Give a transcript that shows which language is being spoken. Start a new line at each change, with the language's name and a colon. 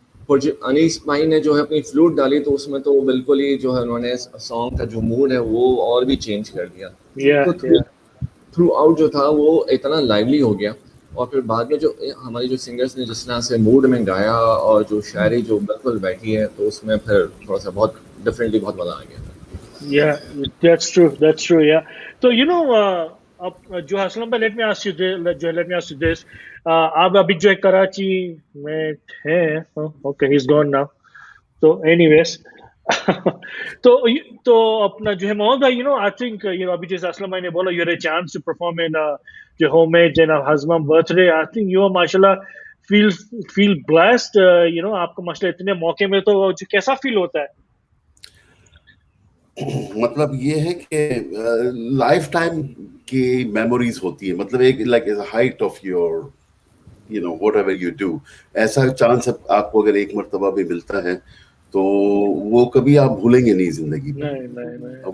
Hindi: और जो अनीस भाई ने जो है अपनी फ्लूट डाली, तो उसमें तो बिल्कुल ही जो है उन्होंने सॉन्ग का जो मूड है वो और भी चेंज कर दिया। तो थ्रू आउट जो था वो इतना लाइवली हो गया, और फिर बाद में जो हमारी जो सिंगर्स ने जिस तरह से मूड में गाया और जो शायरी जो बिल्कुल बैठी है, तो उसमें फिर थोड़ा सा बहुत डिफरेंटली बहुत मजा आ गया।
English: That's true. Yeah. So जो असलम भाई, let me ask you this.
Hindi: आप अभी जो है कराची में हैं,
English: okay, he's gone now. So anyways,
Hindi: तो अपना जो है मोहम्मद भाई,
English: I think
Hindi: अभी जैसे असलम भाई ने बोला,
English: you had a chance to perform in the homage and Hazmam birthday. I think you mashallah feel blessed.
Hindi: आपको माशाल्लाह इतने मौके में तो कैसा फील होता है? मतलब ये है कि लाइफ टाइम की मेमोरीज होती है, मतलब एक
English: Like is height of your whatever you do.
Hindi: ऐसा चांस आपको अगर एक मर्तबा भी मिलता है तो वो कभी आप भूलेंगे नहीं जिंदगी में। नहीं।